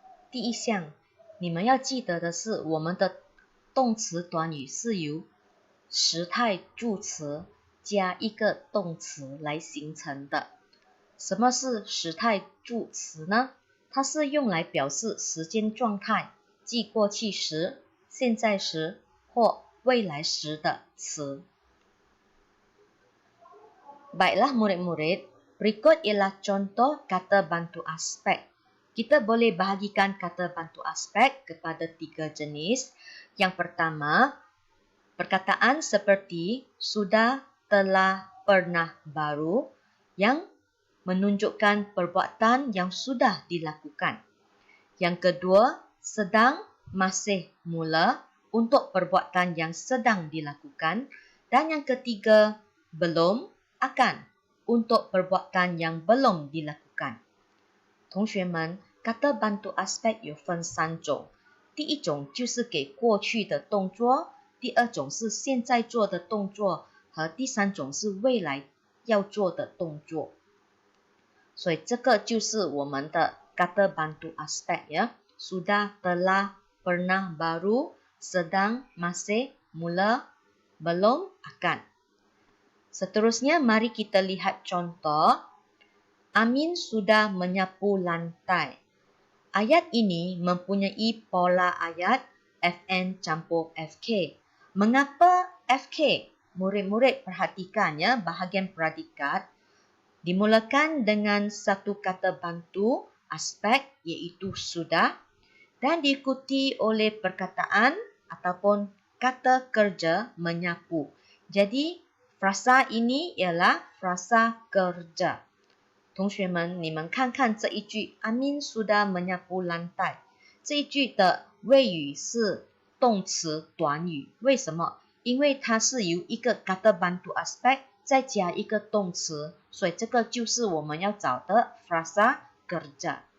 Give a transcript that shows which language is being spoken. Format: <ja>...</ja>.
<zh>第一项，你们要记得的是，我们的动词短语是由时态助词加一个动词来形成的。什么是时态助词呢？它是用来表示时间状态，即过去时、现在时或未来时的词。</zh> <ms>Baiklah murid-murid, berikut ialah contoh kata bantu aspek. Kita boleh bahagikan kata bantu aspek kepada 3 jenis. Yang pertama, perkataan seperti sudah, telah, pernah, baru yang menunjukkan perbuatan yang sudah dilakukan. Yang kedua, sedang, masih, mula untuk perbuatan yang sedang dilakukan. Dan yang ketiga, belum, akan untuk perbuatan yang belum dilakukan.</ms> <zh>同学们，</zh> <ms>kata bantu aspek</ms> <zh>有分3种。第一种就是给过去的动作，第二种是现在做的动作，和第三种是未来要做的动作。所以这个就是我们的</zh> <ms>kata bantu aspek</ms> <zh>ya.</zh> <ms>Sudah, telah, pernah, baru, sedang, masih, mula belum, akan. Seterusnya, mari kita lihat contoh. Amin sudah menyapu lantai. Ayat ini mempunyai pola ayat FN campur FK. Mengapa FK? Murid-murid perhatikannya, bahagian predikat dimulakan dengan satu kata bantu aspek iaitu sudah dan diikuti oleh perkataan ataupun kata kerja menyapu. Jadi, frasa ini ialah frasa kerja.</ms> <zh>同学们，你们看看这一句，阿明</zh> <ms>sudah menyapu lantai。</ms> <zh>这一句的谓语是动词短语，为什么？因为它是由一个</zh> <ms>kata bantu aspek</ms> <zh>再加一个动词，所以这个就是我们要找的</zh> <ms>frasa kerja。</ms>